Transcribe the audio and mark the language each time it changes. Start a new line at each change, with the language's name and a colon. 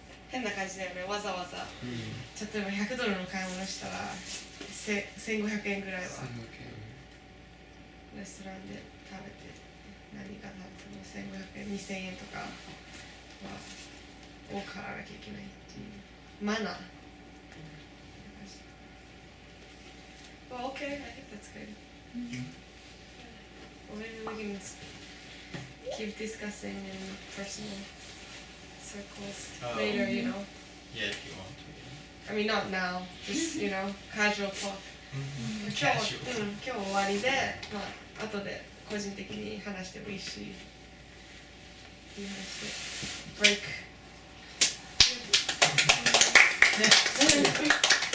Japanese: 変な感じだよね。わざわざ。例えば100ドルの買い物したら1500円ぐらいはレストランで食べて何がなっても1500円2000円とかは多く払わなきゃいけないっていうマナー。
English: Well, okay, I think that's good. Well, maybe we can keep discussing in personal circles later, you know. Yeah, if you want to. I mean, not now, just, you know, casual talk.
Japanese: 今日終わりで、まあ、後で個人的に話してもいいし、いい話で。Break.